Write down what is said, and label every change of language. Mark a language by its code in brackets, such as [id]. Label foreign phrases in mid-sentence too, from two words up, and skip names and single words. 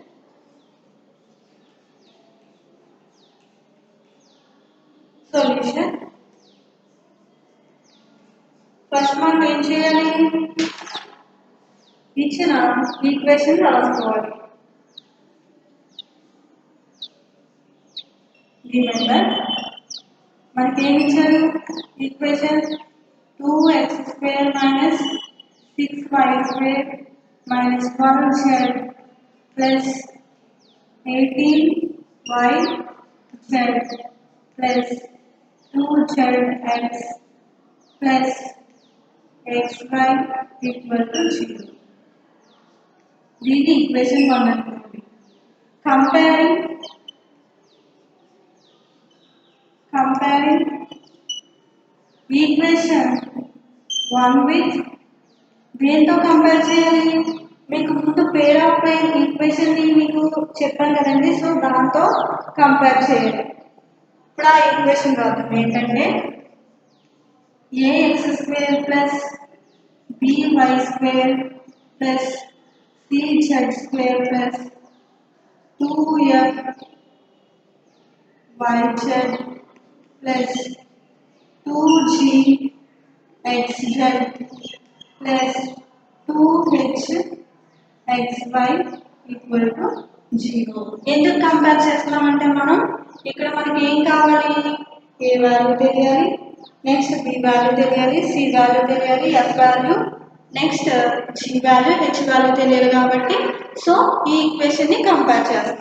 [te] సొల్యూషన్ ఫస్ట్ మనం ఏం చేయాలి ఇచ్చిన ఈక్వేషన్ రాసుకోవాలి. రిమెంబర్ మనకి ఏమి ఇచ్చారు ఈక్వేషన్ [en] 2x square minus 6y square minus 12z plus 18yz plus 2zx plus xy equal to 0. [te] దీని ఈక్వేషన్ 1 అనుకోండి. [en] comparing equation [te] 1 విత్ దేంతో కంపేర్ చేయాలి మీకు ముందు [en] pair of plane equation [te] ని మీకు చెప్పాను కదండి సో దాంతో కంపేర్ చేయాలి. ఇప్పుడు ఆ ఈక్వేషన్ రాదు ఏంటంటే [en] ax square plus by square plus cz square plus 2f yz plus 2gxz plus 2hxy equal to 0. [te] ఎందుకు కంపేర్ చేస్తున్నామంటే మనం ఇక్కడ మనకి ఏం కావాలి a వాల్యూ తెలియాలి నెక్స్ట్ b వాల్యూ తెలియాలి c వాల్యూ తెలియాలి f వాల్యూ నెక్స్ట్ g వాల్యూ h వాల్యూ తెలియాలి కాబట్టి సో ఈ ఈక్వేషన్ ని కంపేర్ చేస్తాం.